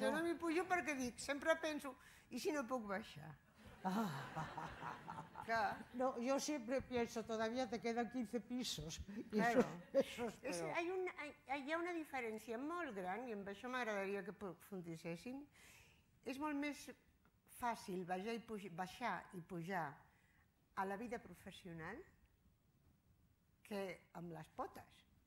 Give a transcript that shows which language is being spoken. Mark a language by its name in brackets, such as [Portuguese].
[Catalan] Jo no m'hi pujo perquè dic, sempre penso, i si no puc baixar? Que, [Spanish] No, yo siempre pienso, todavía te quedan 15 pisos. Y claro. eso es peor. [Catalan] Hi ha una diferència molt gran, i amb això m'agradaria que profundissessin. És molt més fàcil baixar i pujar a la vida professional que amb les potes.